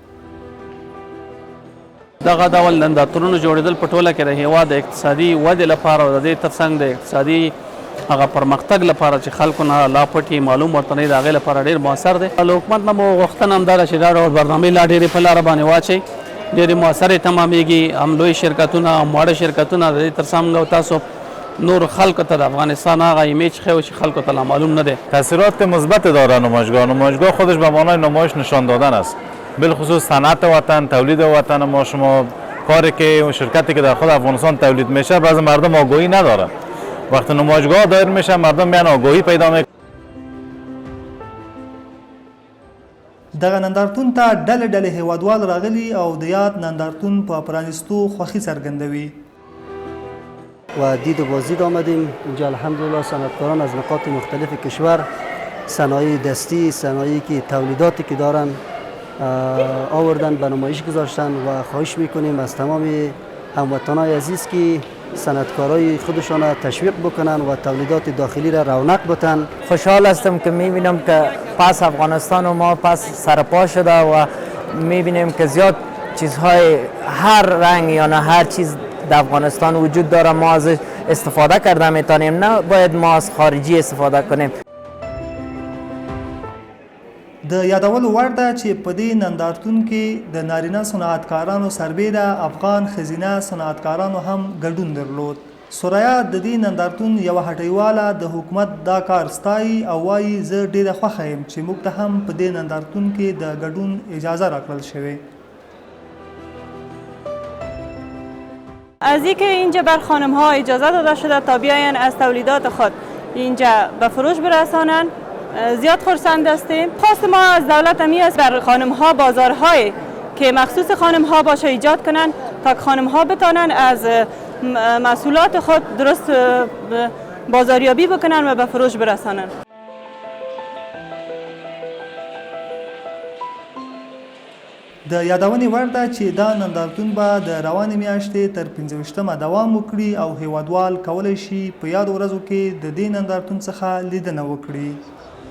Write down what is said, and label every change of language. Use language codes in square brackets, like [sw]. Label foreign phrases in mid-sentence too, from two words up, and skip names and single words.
[ps] دغه ډول نندارتونونه جوړېدل په ټوله کې د هیواد د اقتصادي ودې لپاره او د دې ترڅنګ د اقتصادي هغه پرمختګ لپاره چې خلکو نه لا پټي معلوم ورته نه وي، د هغې لپاره ډېر مؤثر دی. له حکومت نه مو غوښتنه همدا ده چې دا ډول برنامې لا ډېرې په لاره باندې واچوي، ډېرې مؤثرې تمامېږي. هم لوی شرکتونه، هم واړه شرکتونه، د دې ترڅنګ تاسو نور خلکو ته د افغانستان هغه ایمیج خیلی چې خلکو ته معلوم نده. [fa] تاثیرات مثبت داره نمایشگاه خودش به معنای نمایش نشان دادن است، بالخصوص صنعت وطن، تولید وطن ما. شما کاری که شرکتی که در خود افغانستان تولید میشه بعضی مردم آگاهی نداره، وقتی نمایشگاه دایر میشه مردم میان آگاهی پیدا میکنه. [ps] دغه نندارتون ته ډلې ډلې هیوادوال راغلي او د یاد نندارتون په پرانیستو خوښي څرګندوي. [fa] و دید و بازدید آمدیم اینجا. الحمدلله صنعتکاران از نقاط مختلف کشور، صنایع دستی، صنایعی که تولیداتی که دارن آوردن به نمایش گذاشتن و خواهش میکنیم از تمام هموطنان عزیز که صنعتکارای خودشان را تشویق بکنن و تولیدات داخلی را رونق بدن. خوشحال هستم که میبینم که پس افغانستان و ما پس سرپا شده و میبینیم که زیاد چیزهای هر رنگ یا نه هر چیز در افغانستان وجود داره، ما ازش استفاده کرده میتونیم، نه باید ما از خارجی استفاده کنیم. [ps] د یادولو وړ ده چې په دې نندارتون کې د نارینه صنعتکارانو سربیره افغان ښځینه صنعتکارانو هم ګډون درلود. سوریا د دې نندارتون یوه هټیواله د حکومت دا کار ستایي او وایي زه ډیره خوښه یم چې موږ ته هم په دې نندارتون کې د ګډون اجازه راکړل شوې. [fa] از اینکه اینجا بر خانم ها اجازه داده شده تا بیاین از تولیدات خود اینجا به فروش برسانند زیاد خرسند هستیم. خواست ما از دولت همی است بر خانم ها بازارهای که مخصوص خانم ها باشه ایجاد کنند تا خانم ها بتانند از محصولات خود درست بازاریابی بکنند و به فروش برسانند. [ps] د یادونې وړ ده چې دا نندارتون به د روانې میاشتې تر 15مه دوام وکړي او هیوادوال کولی شي په یادو ورځو کې د دې نندارتون څخه لیدنه وکړي.